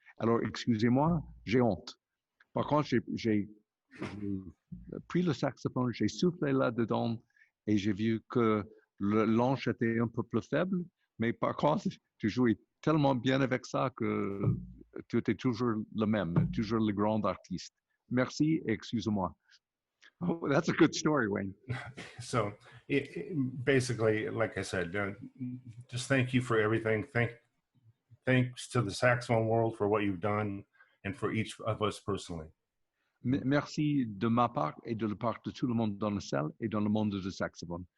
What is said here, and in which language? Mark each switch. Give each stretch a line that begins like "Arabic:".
French: Alors, excusez-moi, j'ai honte. Par contre, j'ai pris le saxophone, j'ai soufflé là-dedans et j'ai vu que l'anche était un peu plus faible, mais par contre, tu jouais tellement bien avec ça que tu étais toujours le même, toujours le grand artiste. Merci et excuse-moi.
English: Oh, that's a good story, Wayne. So basically, like I said, just thank you for everything. Thanks to the saxophone world for what you've done and for each of us personally.
French: Merci de ma part et de la part de tout le monde dans la salle et dans le monde du saxophone.